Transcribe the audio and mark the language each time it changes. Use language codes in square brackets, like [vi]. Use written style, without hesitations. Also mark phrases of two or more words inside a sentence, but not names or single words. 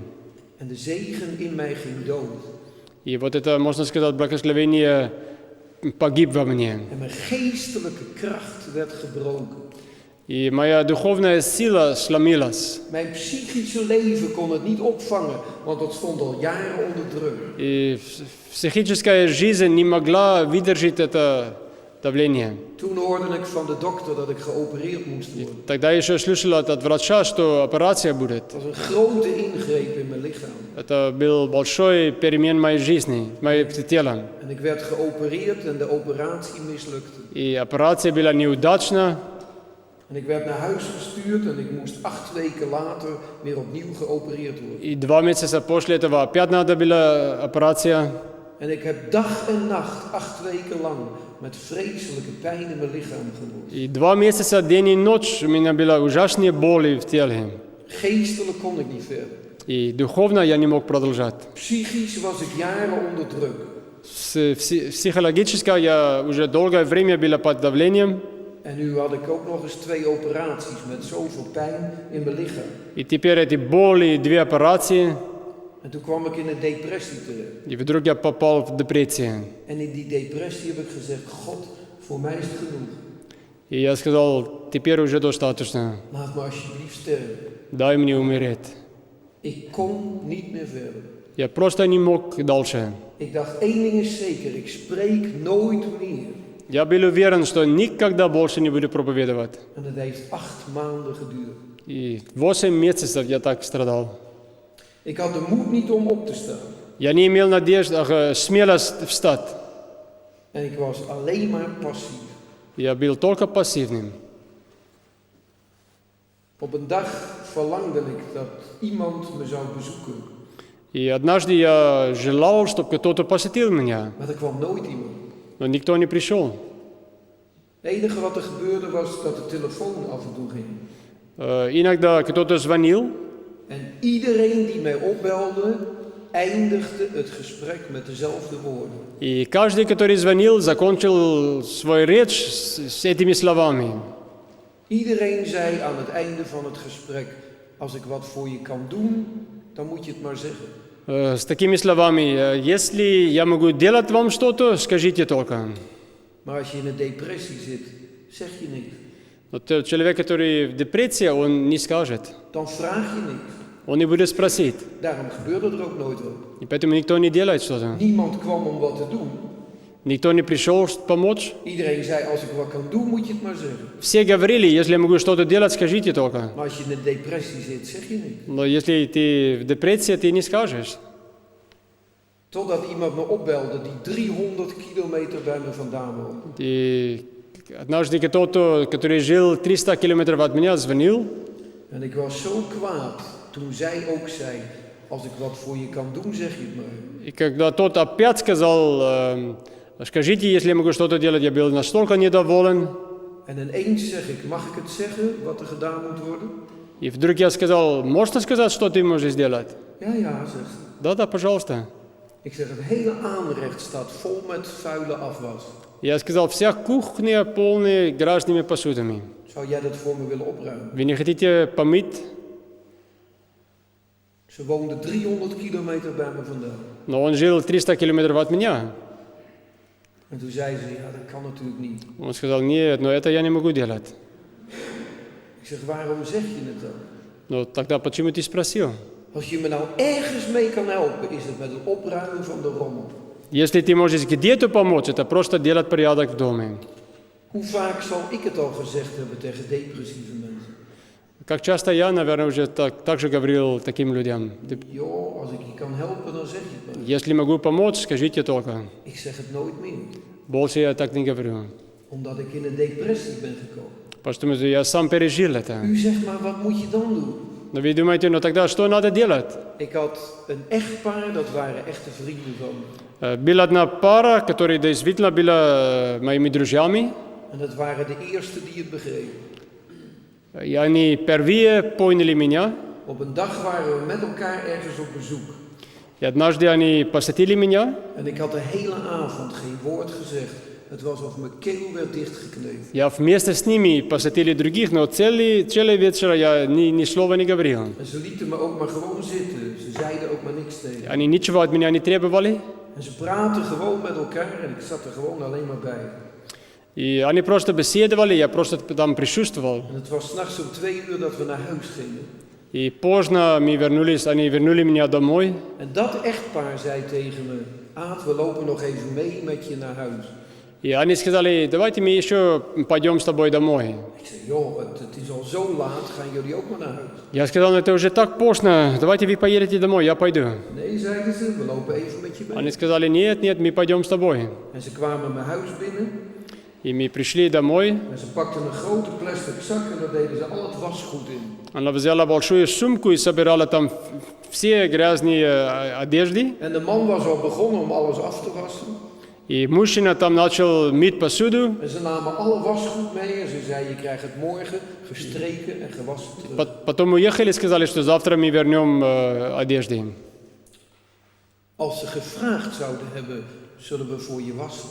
[nl] En de zegen in mij ging dood. [ru] И вот это, можно сказать, благословение погиб во мне. [nl] En mijn geestelijke kracht werd gebroken. [ru] И моя духовная сила сломилась. [nl] Mijn psychische leven kon het niet opvangen, want dat stond al jaren onder druk. [ru] И психическая жизнь не могла выдержать это давление. [nl] Toen hoorde ik van de dokter dat ik geopereerd moest worden. [ru] Тогда я еще слышал от врача, что операция будет. [nl] Dat was een grote ingreep in mijn lichaam. [ru] Это был большой перемен моей жизни, моего тела. [nl] En ik werd geopereerd en de operatie mislukte. [ru] И операция была неудачна. [nl] En ik werd naar huis gestuurd en ik moest 8 weken later weer opnieuw geopereerd worden. [ru] И 2 месяца после этого опять надо была операция. [nl] En ik heb dag en nacht, 8 weken lang, met vreselijke pijn in mijn lichaam gewoord. [ru] И 2 месяца, день и ночь, у меня была ужасные боли в теле. [nl] Geestelijk kon ik niet verder. [ru] И духовно я не мог продолжать. [nl] Psychisch was ik jaren onder druk. [ru] Психологически я уже долгое время был под давлением. [nl] En nu had ik ook nog eens 2 operaties met zoveel pijn in mijn lichaam. [ru] И теперь эти боли, 2 операции. [nl] En toen kwam ik in een depressie terecht. [ru] И вдруг я попал в депрессию. [nl] En in die depressie heb ik gezegd, God, voor mij is het genoeg. [ru] И я сказал, теперь уже достаточно. [nl] Laat me alsjeblieft sterven. [ru] Дай мне умереть. [nl] Ik kon niet meer verder. [ru] Я просто не мог дальше. [nl] Ik dacht, één ding is zeker, ik spreek nooit meer. [ru] Я был уверен, что никогда больше не буду проповедовать. [nl] En dat heeft 8 maanden geduurd. [ru] И 8 месяцев я так страдал. [nl] Ik had de moed niet om op te staan. [ru] Я не имел надежды, смелость встать. [nl] En ik was alleen maar passief. [ru] Я был только пассивным. [nl] Op een dag verlangde ik dat iemand me zou bezoeken. [ru] И однажды я желал, чтобы кто-то посетил меня, [nl] Maar er kwam nooit iemand. [ru] но никто не пришел. [nl] Het enige wat er gebeurde was dat de telefoon af en toe ging. [ru] Иногда кто-то звонил, [nl] En iedereen die mij opbelde, eindigde het gesprek met dezelfde woorden. [ru] и каждый, который звонил, закончил свою речь с этими словами. [nl] Iedereen zei aan het einde van het gesprek, als ik wat voor je kan doen, dan moet je het maar zeggen. [ru] С такими словами: если я могу делать вам что-то, скажите только. [nl] Maar als je in een depressie zit, zeg je niks. [ru] Но человек, который в депрессии, он не скажет. [nl] Dan vraag je niks. [ru] Он не будет спросить. [nl] Daarom gebeurde er ook nooit wat. [ru] И поэтому никто не делает что-то. [nl] Niemand kwam om wat te doen. [ru] Никто не пришел помочь. [nl] Iedereen zei, als ik wat kan doen, moet je het maar zeggen. [ru] Все говорили: если я могу что-то делать, скажите только. [nl] Maar als je in een depressie zit, zeg je niks. [ru] Но если ты в депрессии, ты не скажешь. [nl] Totdat iemand me opbelde die 300 kilometer bij me vandaan woonde. [ru] И однажды кто-то, который жил 300 километров от меня, звонил. [nl] En ik was zo kwaad toen zij ook zei, als ik wat voor je kan doen, zeg je het maar. [ru] И когда тот опять сказал: скажите, если я могу что-то делать, я был настолько недоволен. [nl] En ineens zeg ik, mag ik het zeggen wat er gedaan moet worden? [ru] И вдруг я сказал: можно сказать, что ты можешь сделать? [nl] Ja, ja, zegt ze. [ru] Да, пожалуйста. [nl] Ik zeg, het hele aanrecht staat vol met vuile afwas. [ru] Я сказал: вся кухня полная грязными посудами. [nl] Zou jij dat voor me willen opruimen? [ru] Вы не хотите помыть? [nl] Ze woonde 300 kilometer bij me vandaan. [ru] Но он жил 300 километров от меня. [nl] En toen zei ze, ja, dat kan natuurlijk niet. [ru] Он сказал: нет, но это я не могу делать. [nl] Ik zeg, waarom zeg je het dan? [ru] Но тогда почему ты спросил? [nl] Als je me nou ergens mee kan helpen, is het met het opruimen van de rommel. [ru] Если ты можешь где-то помочь, это просто делать порядок в доме. [nl] Hoe vaak zal ik het al gezegd hebben tegen depressieve mensen? [ru] Как часто я, наверное, уже так же говорил таким людям. [nl] Joh, als ik je kan helpen, dan zeg je het maar. [ru] Если могу помочь, скажите только. [nl] Ik zeg het nooit meer. [ru] Больше я так не говорю. [nl] Omdat ik in een depressie ben gekomen. [ru] Потому что я сам пережил это. [nl] U zegt maar, wat moet je dan doen? [ru] Но вы думаете: ну тогда что надо делать? [nl] Ik had een echtpaar, dat waren echte vrienden van me. [ru] Была одна пара, которая действительно была моими друзьями. [nl] En dat waren de eerste die het begrepen. [ru] И они первые поняли меня. [nl] Op een dag waren we met elkaar ergens op bezoek. [ru] И однажды они посетили меня. [nl] En ik had de hele avond geen woord gezegd. Het was of mijn keel werd dichtgeknepen. [ru] Я вместе с ними посетили других, но целый вечер я ни слова не говорил. [nl] En ze lieten me ook maar gewoon zitten. Ze zeiden ook maar niks tegen. [ru] Они ничего от меня не требовали. [nl] En ze praten gewoon met elkaar en ik zat er gewoon alleen maar bij. [ru] И они просто беседовали, я просто там присутствовал. [nl] En het was 's nachts om 2 uur dat we naar huis gingen. [ru] И поздно они вернули меня домой. [nl] En dat echtpaar zei tegen me, Aad, we lopen nog even mee met je naar huis. [ru] И они сказали, давайте мы еще пойдем с тобой домой. [nl] Ik zei, joh, het is al zo laat, gaan jullie ook maar naar huis? [ru] Я сказал, это уже так поздно, давайте вы поедете домой, я пойду. [nl] Nee, zeiden ze, we lopen even met je mee. [ru] Они сказали, нет, мы пойдем с тобой. [nl] En ze kwamen mijn huis binnen [ru] И мы пришли домой. [nl] en ze pakten een grote plastic zak en daar deden ze al het wasgoed in. [ru] Она взяла большую сумку и собирала там все грязные одежды. [nl] En de man was al begonnen om alles af te wassen. [ru] И мужчина там начал мыть посуду. [nl] En ze namen alle wasgoed mee en ze zei, je krijgt het morgen gestreken en gewassen terug. [ru] Потом уехали и сказали, что завтра мы вернем одежды. [nl] Als ze gevraagd zouden hebben, zullen we voor je wassen?